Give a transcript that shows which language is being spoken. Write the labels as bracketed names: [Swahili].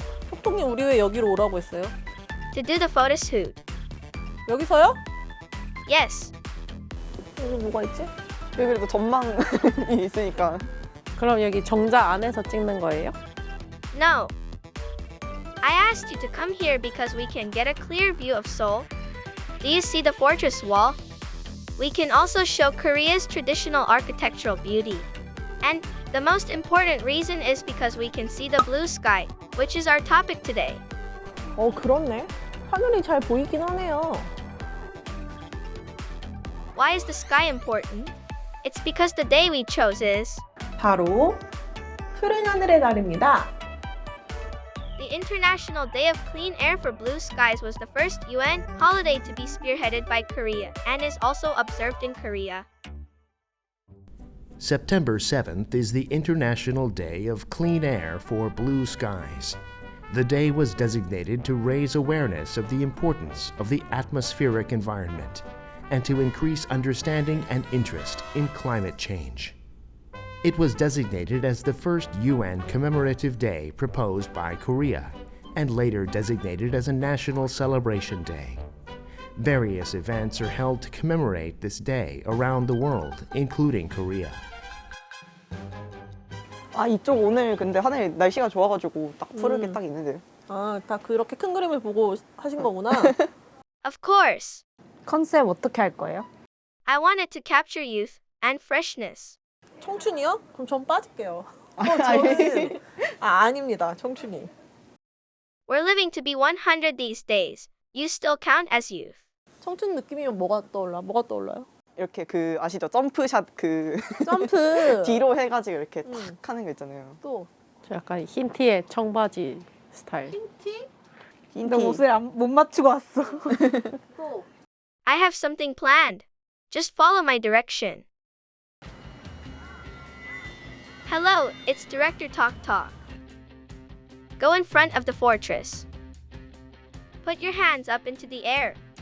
[Korean] 톡톡님 우리 왜 여기로 오라고 했어요? [English] To do the photo shoot. [Korean] 여기서요? [English] Yes. [Korean] 여기 뭐가 있지? 여기 그리고 전망이 있으니까. 그럼 여기 정자 안에서 찍는 거예요? [English] No. I asked you to come here because we can get a clear view of Seoul. Do you see the fortress wall? We can also show Korea's traditional architectural beauty. And the most important reason is because we can see the blue sky, which is our topic today. [Korean] 그렇네. 하늘이 잘 보이긴 하네요. [English] Why is the sky important? It's because the day we chose is [Korean] 바로 푸른하늘의 날입니다. [English] the International Day of Clean Air for Blue Skies was the first UN holiday to be spearheaded by Korea and is also observed in Korea. September 7th is the International Day of Clean Air for Blue Skies. The day was designated to raise awareness of the importance of the atmospheric environment and to increase understanding and interest in climate change. It was designated as the first UN commemorative day proposed by Korea and later designated as a national celebration day. Various events are held to commemorate this day around the world, including Korea. [Korean] 아 이쪽 오늘 근데 하늘 날씨가 좋아가지고 딱 푸르게 딱 있는데. 아, 다 그렇게 큰 그림을 보고 하신 거구나. [English] Of course. [Korean] 컨셉 어떻게 할 거예요? [English] I wanted to capture youth and freshness. [Korean] 청춘이요? 그럼 전 빠질게요. 저는 아닙니다. 청춘이. [English] We're living to be 100 these days. You still count as youth. [Korean] 청춘 느낌이면 뭐가 떠올라? 뭐가 떠올라요? 이렇게 그 아시죠? 점프샷 그 점프. 뒤로 해가지고 이렇게 탁 하는 거 있잖아요. 또 저 약간 흰 티에 청바지 스타일. 흰티? 근데 옷을 못 맞추고 왔어. 또 [English] I have something planned. Just follow my direction. Hello, it's Director Talk Talk. Go in front of the fortress. Put your hands up into the air.